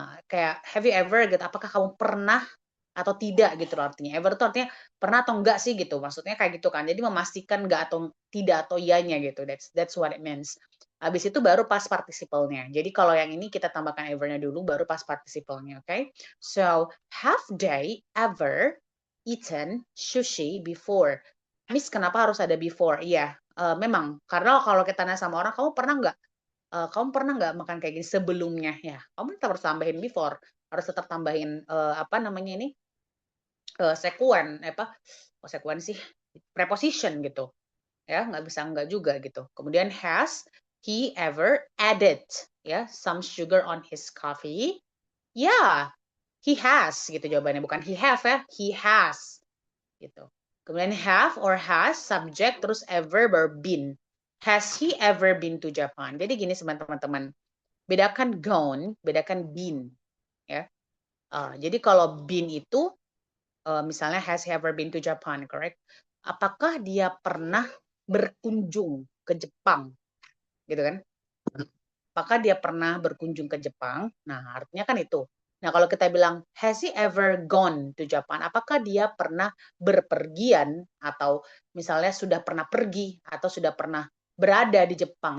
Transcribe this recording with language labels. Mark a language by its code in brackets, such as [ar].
[id] Kayak [en] have you ever [id] gitu, apakah kamu pernah atau tidak gitu loh artinya. Ever itu artinya pernah atau enggak sih gitu. Maksudnya kayak gitu kan. Jadi memastikan enggak atau tidak atau iyanya gitu. [en] That's what it means. [id] Habis itu baru past participle-nya. Jadi kalau yang ini kita tambahkan ever-nya dulu baru past participle-nya, oke? [en] Okay? So, have they ever eaten sushi before? [id] Miss, kenapa harus ada before? Iya, memang karena kalau kita nanya sama orang, kamu pernah nggak makan kayak gini sebelumnya ya? Kamu tetap harus tambahin before, harus tetap tambahin apa namanya ini sekuen sekuen sih preposition gitu ya, nggak bisa nggak juga gitu. Kemudian [en] has he ever added ya some sugar on his coffee? [id] Ya, [en] he has [id] gitu jawabannya, bukan [en] he have [id] ya, he has gitu. [en] Kemudian have or has subject terus ever verb been. Has he ever been to Japan? [id] Jadi gini teman-teman, bedakan gone, bedakan been ya. Jadi kalau been itu misalnya [en] has he ever been to Japan, correct? [id] Apakah dia pernah berkunjung ke Jepang, gitu kan? Apakah dia pernah berkunjung ke Jepang? Nah, artinya kan itu. Nah, kalau kita bilang [en] has he ever gone to Japan, [id] apakah dia pernah berpergian atau misalnya sudah pernah pergi atau sudah pernah berada di Jepang.